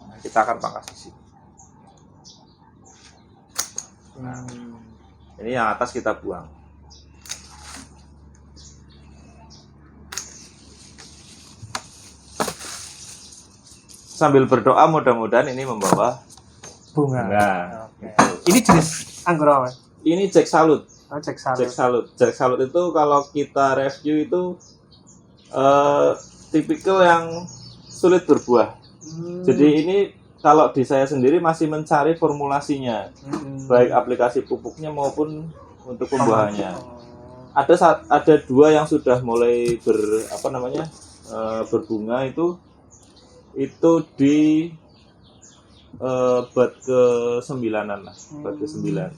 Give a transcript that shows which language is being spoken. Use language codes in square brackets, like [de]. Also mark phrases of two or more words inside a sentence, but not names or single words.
[id] Nah, kita akan pangkas di sini. Ini yang atas kita buang. Sambil berdoa mudah-mudahan ini membawa bunga. Oke. Ini jenis anggur apa? Ini Jack Salute. Oh, Jack Salute. Jack Salute. Jack Salute itu kalau kita review itu tipikal yang sulit berbuah. Jadi ini kalau di saya sendiri masih mencari formulasinya, baik aplikasi pupuknya maupun untuk pembuahannya. Ada dua yang sudah mulai berbunga itu di bat ke-9-an lah, bat ke-9.